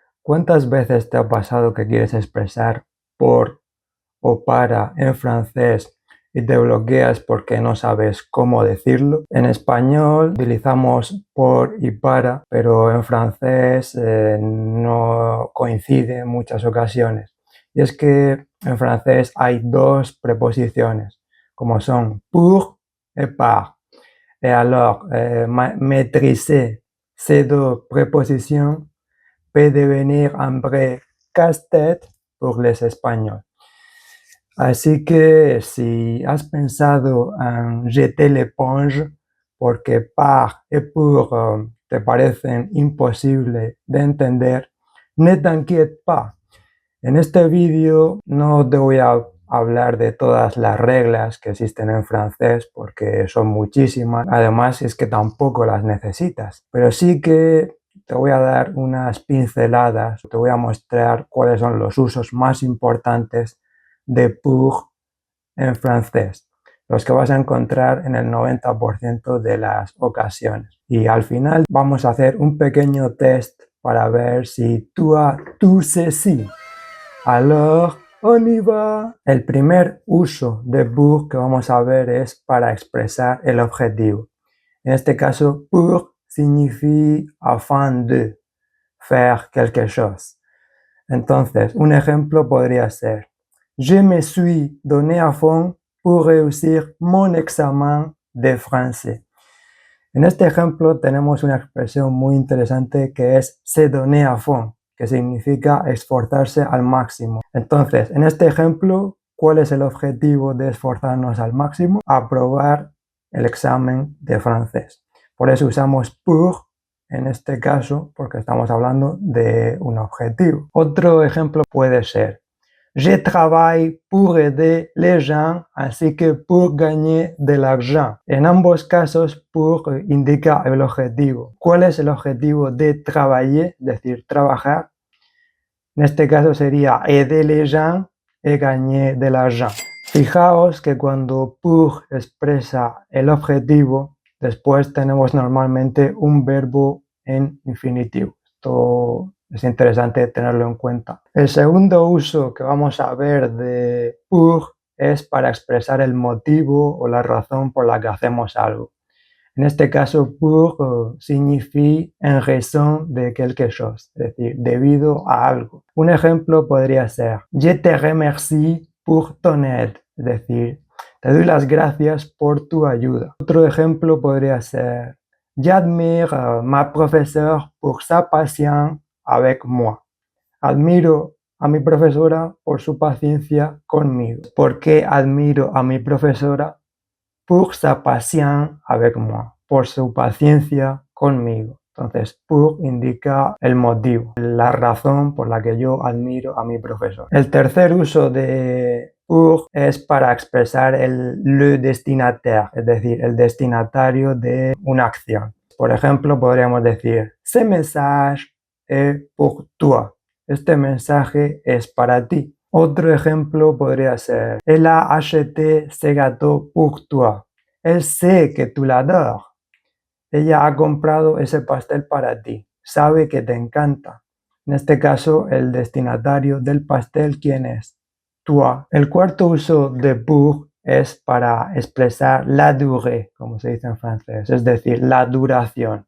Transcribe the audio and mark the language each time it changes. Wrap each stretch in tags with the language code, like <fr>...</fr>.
<es>¿Cuántas veces te ha pasado que quieres expresar por o para en francés y te bloqueas porque no sabes cómo decirlo? En español utilizamos por y para, pero en francés no coincide en muchas ocasiones. Y es que en francés hay dos preposiciones, como son pour et par.</es> <fr>Et alors, maîtriser ces deux prépositions peut devenir un vrai casse-tête pour les Espagnols.</fr> <es>Así que si has pensado en</es> <fr>jeter l'éponge</fr> <es>porque par y pour te parecen imposibles de entender,</es> <fr>ne t'inquiète pas.</fr> <es>En este vídeo no te voy a hablar de todas las reglas que existen en francés porque son muchísimas. Además es que tampoco las necesitas, pero sí que te voy a dar unas pinceladas, te voy a mostrar cuáles son los usos más importantes de pour en francés, los que vas a encontrar en el 90% de las ocasiones. Y al final vamos a hacer un pequeño test para ver si tú</es> <fr>as tout ceci. Alors, on y va.</fr> <es>El primer uso de pour que vamos a ver es para expresar el objetivo. En este caso,</es> <fr>pour signifie afin de, faire quelque chose.</fr> <es>Entonces, un ejemplo podría ser:</es> <fr>Je me suis donné à fond pour réussir mon examen de français.</fr> <es>En este ejemplo tenemos una expresión muy interesante que es</es> <fr>se donner à fond,</fr> <es>que significa esforzarse al máximo. Entonces, en este ejemplo, ¿cuál es el objetivo de esforzarnos al máximo? Aprobar el examen de francés. Por eso usamos pour en este caso, porque estamos hablando de un objetivo. Otro ejemplo puede ser:</es> <fr>Je travaille pour aider les gens ainsi que pour gagner de l'argent.</fr> <es>En ambos casos, pour indica el objetivo. ¿Cuál es el objetivo de travailler? Es decir, trabajar. En este caso sería</es> <fr>aider les gens et gagner de l'argent.</fr> <es>Fijaos que cuando pour expresa el objetivo, después tenemos normalmente un verbo en infinitivo. Esto es interesante tenerlo en cuenta. El segundo uso que vamos a ver de pour es para expresar el motivo o la razón por la que hacemos algo. En este caso,</es> <fr>pour signifie en raison de quelque chose,</fr> <es>es decir, debido a algo. Un ejemplo podría ser:</es> <fr>Je te remercie pour ton aide,</fr> <es>es decir, te doy las gracias por tu ayuda. Otro ejemplo podría ser:</es> <fr>J'admire ma professeure pour sa patience avec moi.</fr> <es>Admiro a mi profesora por su paciencia conmigo. ¿Por qué admiro a mi profesora?</es> <fr>Pour sa patience avec moi,</fr> <es>por su paciencia conmigo. Entonces, pour indica el motivo, la razón por la que yo admiro a mi profesor. El tercer uso de pour es para expresar le destinataire, es decir, el destinatario de una acción. Por ejemplo, podríamos decir:</es> <fr>Ce message est pour toi.</fr> <es>Este mensaje es para ti. Otro ejemplo podría ser:</es> <fr>Elle a acheté ce gâteau pour toi. Él sait que tú l'adores.</fr> <es>Ella ha comprado ese pastel para ti. Sabe que te encanta. En este caso, el destinatario del pastel, ¿quién es? Toi. El cuarto uso de pour es para expresar la durée, como se dice en francés, es decir, la duración.</es>